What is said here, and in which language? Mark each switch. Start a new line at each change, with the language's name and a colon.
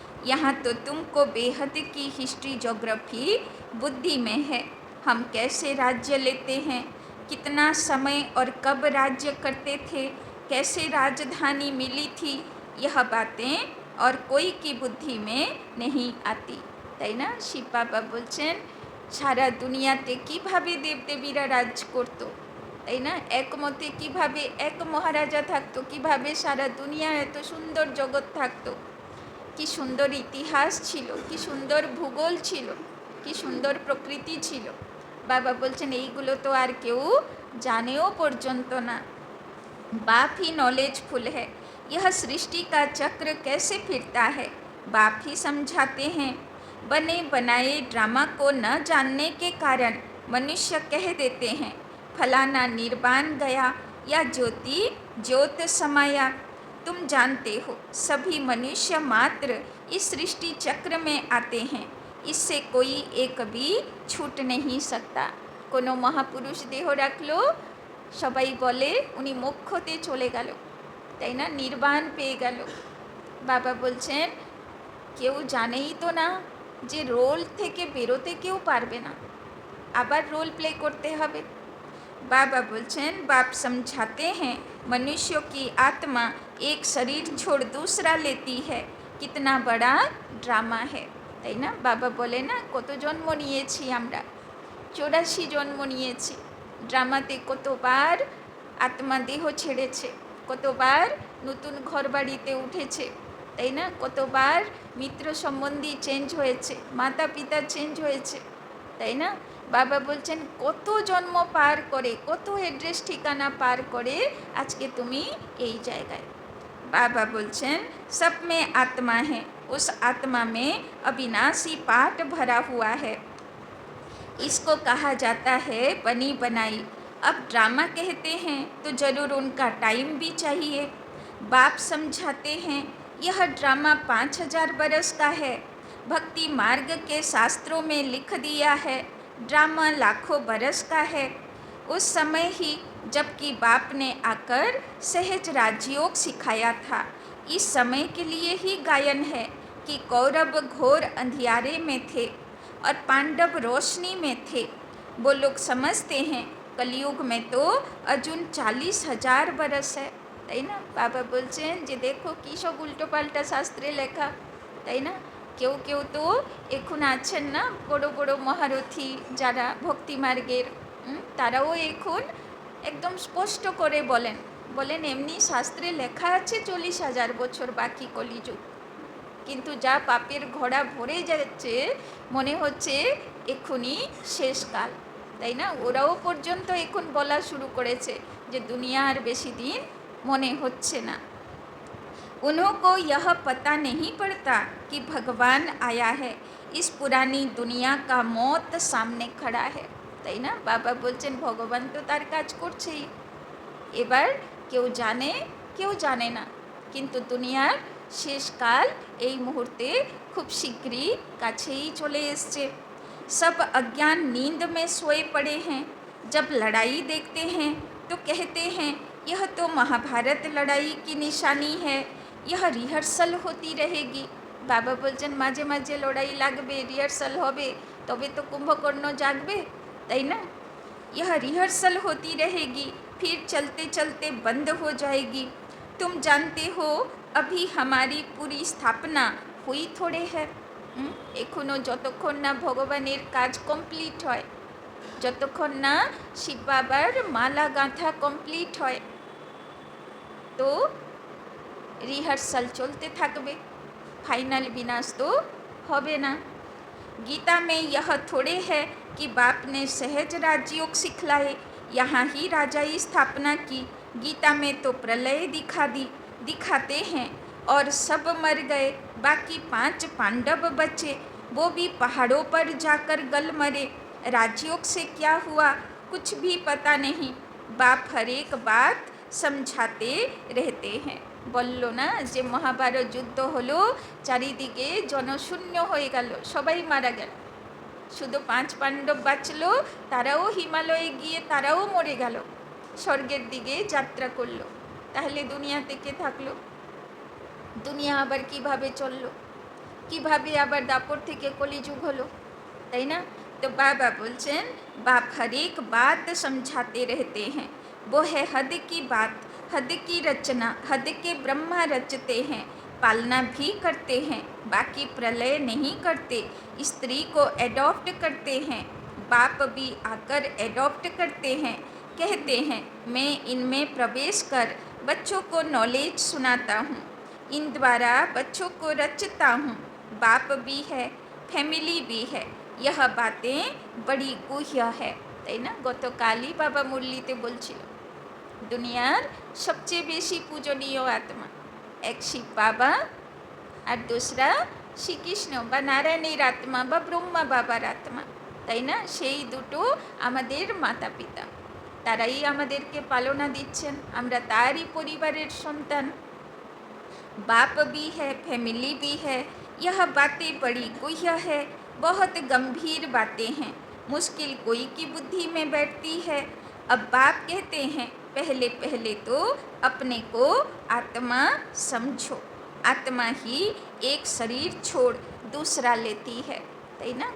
Hindi: यहाँ तो तुमको बेहद की हिस्ट्री ज्योग्राफी बुद्धि में है। हम कैसे राज्य लेते हैं, कितना समय और कब राज्य करते थे, कैसे राजधानी मिली थी, यह बातें और कोई की बुद्धि में नहीं आती,
Bangla: তাই না? শিব বাবা বলছেন সারা দুনিয়াতে কীভাবে দেবদেবীরা রাজ করতো, তাই না? একমতে কিভাবে এক মহারাজা থাকতো, কিভাবে সারা দুনিয়া এত সুন্দর জগৎ থাকতো, কি সুন্দর ইতিহাস ছিল, কি সুন্দর ভূগোল ছিল, কি সুন্দর প্রকৃতি ছিল। বাবা বলছেন এইগুলো তো আর কেউ জানেও পর্যন্ত না।
Hindi: बाप ही नॉलेजफुल है। यह सृष्टि का चक्र कैसे फिरता है बाप ही समझाते हैं। बने बनाए ड्रामा को न जानने के कारण मनुष्य कह देते हैं फलाना निर्वाण गया या ज्योति ज्योत समाया। तुम जानते हो सभी मनुष्य मात्र इस सृष्टि चक्र में आते हैं, इससे कोई एक भी छूट नहीं सकता।
Bangla: कोनो महापुरुष देह রাখলো, সবাই বলে উনি মোক্ষতে চলে গেল, তাই না? নির্বাণ পেয়ে গেল। বাবা বলছেন কেউ জানেই তো না যে রোল থেকে বেরোতে কেউ পারবে না, আবার
Hindi: रोल प्ले करते
Bangla: হবে।
Hindi: बाबा बोलছেন बाप समझाते हैं मनुष्यों की आत्मा एक शरीर छोड़ दूसरा लेती है, कितना बड़ा ड्रामा है,
Bangla: তাই না? বাবা বলে না কত জন্ম নিয়েছি আমরা, 84 জন্ম নিয়েছি। ড্রামাতে কতবার আত্মা দেহ ছেড়েছে, কতবার নতুন ঘর বাড়িতে উঠেছে, তাই না? কতবার মিত্র সম্বন্ধী চেঞ্জ হয়েছে, মাতা পিতা চেঞ্জ হয়েছে, তাই না? বাবা বলছেন কত জন্ম পার করে, কত অ্যাড্রেস ঠিকানা পার করে আজকে তুমি এই জায়গায়।
Hindi: बाबा बोलছেন सब में आत्मा है, उस आत्मा में अविनाशी पाठ भरा हुआ है, इसको कहा जाता है बनी बनाई। अब ड्रामा कहते हैं तो ज़रूर उनका टाइम भी चाहिए। बाप समझाते हैं यह ड्रामा 5000 बरस का है। भक्ति मार्ग के शास्त्रों में लिख दिया है ड्रामा लाखों बरस का है। उस समय ही जबकि बाप ने आकर सहज राजयोग सिखाया था, इस समय के लिए ही गायन है कि कौरव घोर अंधियारे में थे और पांडव रोशनी में थे। वो लोग समझते हैं कलयुग में तो अर्जुन 40,000 बरस है,
Bangla: তাই না? বাবা বলছেন যে দেখো কী সব উল্টোপাল্টা শাস্ত্রে লেখা, তাই না? কেউ কেউ তো এখন আছেন না বড় বড় মহারথী যারা ভক্তি মার্গের, তারাও এখন একদম স্পষ্ট করে বলেন বলেন এমনি শাস্ত্রে লেখা আছে 40,000 বছর বাকি কলিযুগ, কিন্তু যা পাপের ঘোড়া ভরে যাচ্ছে মনে হচ্ছে এক্ষুনি শেষকাল, তাই না? ওরাও পর্যন্ত এখন বলা শুরু করেছে যে দুনিয়া আর বেশি দিন মনে হচ্ছে না।
Hindi: उनको यह पता नहीं पड़ता कि भगवान आया है, इस पुरानी दुनिया का मौत सामने खड़ा है,
Bangla: তাই না? বাবা বলছেন ভগবান তো তার কাজ করছেই, এবার কেউ জানে কেউ জানে না, কিন্তু দুনিয়ার শেষকাল এই মুহূর্তে খুব শীঘ্রই কাছেই চলে এসছে।
Hindi: सब अज्ञान नींद में सोए पड़े हैं, जब लड़ाई देखते हैं तो कहते हैं यह तो महाभारत लड़ाई की निशानी है, यह रिहर्सल होती रहेगी।
Bangla: বাবা বলছেন মাঝে মাঝে লড়াই লাগবে, রিহার্সাল হবে, তবে তো কুম্ভকর্ণ জাগবে, তাই না?
Hindi: यह रिहर्सल होती रहेगी, फिर चलते चलते बंद हो जाएगी। तुम जानते हो अभी हमारी पूरी स्थापना हुई थोड़े है।
Bangla: এখনো যতক্ষণ না ভগবানের কাজ কমপ্লিট হয়, যতক্ষণ না শিব বাবার মালা গাঁথা কমপ্লিট হয়, তো রিহার্সাল চলতে থাকবে, ফাইনাল বিনাশ তো হবে না।
Hindi: गीता में यह थोड़े है कि बाप ने सहज राजयोग सिखलाए, यहाँ ही राजाई स्थापना की। गीता में तो प्रलय दिखाते हैं और सब मर गए, बाकी 5 पांडव बचे, वो भी पहाड़ों पर जाकर गल मरे। राजयोग से क्या हुआ कुछ भी पता नहीं, बाप हर एक बात समझाते रहते हैं।
Bangla: বললো না যে মহাভারত যুদ্ধ হলো, চারিদিকে জনশূন্য হয়ে গেল, সবাই মারা গেল, শুধু 5 পাণ্ডব বাঁচলো, তারাও হিমালয়ে গিয়ে তারাও মরে গেল, স্বর্গের দিকে যাত্রা করলো। তাহলে দুনিয়া থেকে থাকলো, দুনিয়া আবার কিভাবে চললো, কিভাবে আবার দাপর থেকে কলিযুগ হলো, তাই না? তো বাবা বলছেন
Hindi: बाप हर एक बात समझाते रहते हैं, वो है हद की बात, हद की रचना, हद के ब्रह्मा रचते हैं, पालना भी करते हैं, बाकी प्रलय नहीं करते। स्त्री को एडॉप्ट करते हैं, बाप भी आकर एडॉप्ट करते हैं, कहते हैं मैं इनमें प्रवेश कर बच्चों को नॉलेज सुनाता हूँ, इन द्वारा बच्चों को रचता हूँ। बाप भी है, फैमिली भी है, यह बातें बड़ी गुह्य है,
Bangla: তাই না? গতকালই বাবা মুরলিতে বলছিল দুনিয়ার সবচেয়ে বেশি পূজনীয় আত্মা এক শিব বাবা, আর দোসরা শ্রীকৃষ্ণ বা নারায়ণের আত্মা বা ব্রহ্মা বাবার আত্মা, তাই না? সেই দুটো আমাদের মাতা পিতা, তারাই আমাদেরকে পালনা দিচ্ছেন, আমরা তারই পরিবারের সন্তান।
Hindi: बाप भी है, फैमिली भी है, यह बातें बड़ी गुह्य है, बहुत गंभीर बातें हैं, मुश्किल कोई की बुद्धि में बैठती है। अब बाप कहते हैं पहले पहले तो अपने को आत्मा समझो, आत्मा ही एक शरीर छोड़ दूसरा लेती है,
Bangla: তাই না?